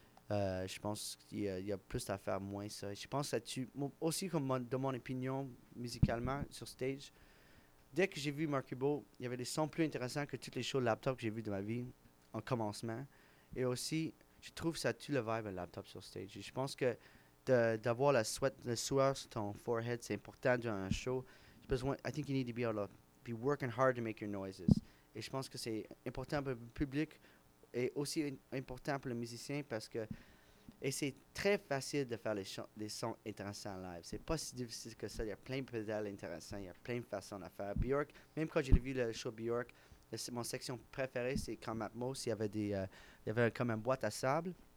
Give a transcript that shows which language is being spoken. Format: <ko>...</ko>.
<fr>Je pense qu'il y a plus à faire, moins ça. Je pense que de mon opinion musicalement sur stage, dès que j'ai vu Mercury Boat, il y avait des sons plus intéressants que toutes les shows de laptop que j'ai vues de ma vie. En commencement. Et aussi, je trouve que ça tue le vibe un laptop sur stage. Je pense que d'avoir la sueur sur ton forehead, c'est important durant un show. Je pense que</fr> <en>I think you need to be able to be working hard to make your noises.</en> <fr>Et je pense que c'est important pour le public et aussi important pour le musicien parce que c'est très facile de faire des sons intéressants live. C'est pas si difficile que ça. Il y a plein de pédales intéressants. Il y a plein de façons de faire. Bjork, même quand j'ai vu le show Bjork, mon section préférée, c'est quand Matt Moss, il y avait comme une boîte à sable.</fr>